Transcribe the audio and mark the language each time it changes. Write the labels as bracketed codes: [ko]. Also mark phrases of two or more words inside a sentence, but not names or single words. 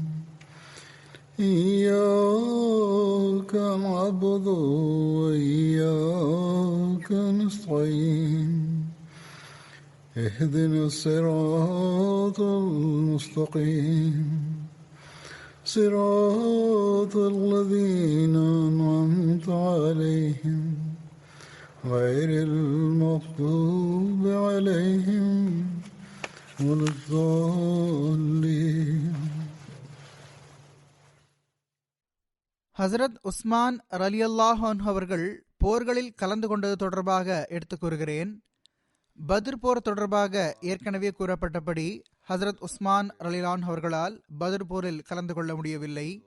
[ar] إياك نعبد وإياك نستعين اهدنا الصراط المستقيم صراط الذين أنعمت عليهم غير المغضوب عليهم ولا الضالين. [ta] ஹசரத் உஸ்மான் [ar] رضي الله عنه [ta] அவர்கள் போர்களில் கலந்து கொண்டது தொடர்பாக எடுத்துக் கூறுகிறேன். பத்ர் போர் தொடர்பாக ஏற்கனவே கூறப்பட்டபடி ஹசரத் உஸ்மான் ரலியல்லாஹு அவர்களால் பத்ர் போரில் கலந்து கொள்ள முடியவில்லை.